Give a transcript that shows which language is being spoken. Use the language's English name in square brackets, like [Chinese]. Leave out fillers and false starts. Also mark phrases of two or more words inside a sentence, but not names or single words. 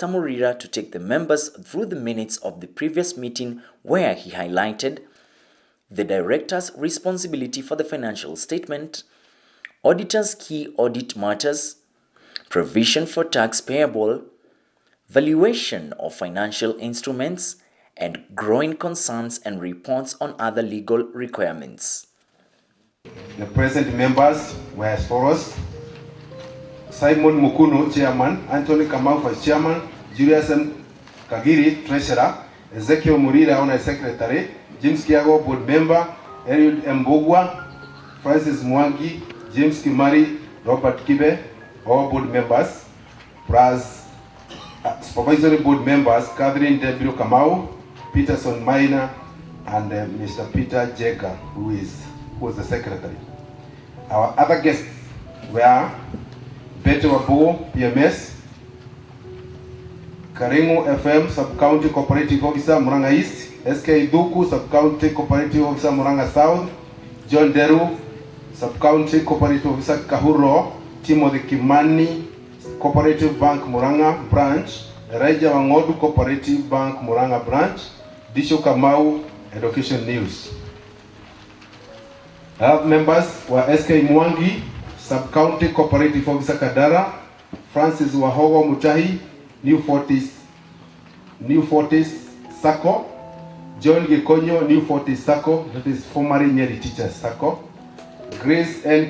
[English] Murira, to take the members through the minutes of the previous meeting where he highlighted the director's responsibility for the financial statement, auditor's key audit matters, provision for tax payable, valuation of financial instruments, and growing concerns and reports on other legal requirements. The present members were as follows: Simon Mukuno, Chairman; Anthony Kamau, Vice Chairman; Julius M. Kagiri, Treasurer; Ezekiel Murira, Honorary Secretary; James Kiago, Board Member; Eliud Mbogwa, Francis Mwangi, James Kimari, Robert Kibe, all Board Members, plus Supervisory Board Members Catherine W. Kamau, Peterson Maina, and Mr. Peter Jega, who was the Secretary. Our other guests were Betty Wabuo, PMS; Karingo FM, Sub-County Cooperative Officer, Murang'a East; SK Duku, Sub-County Cooperative Officer, Murang'a South; John Deru, Sub-County Cooperative Officer, Kahuro; Timothy Kimani, Cooperative Bank, Murang'a Branch; Raja Wangodu, Cooperative Bank, Murang'a Branch; Disho Kamau, Education News. Our members were SK Mwangi, Sub-County Cooperative Officer, Kadara; Francis Wahogo Mutahi, New Fortis Sacco; John Gikonyo, New Fortis Sacco, that is formerly Nyeri Teachers Sacco; Grace N.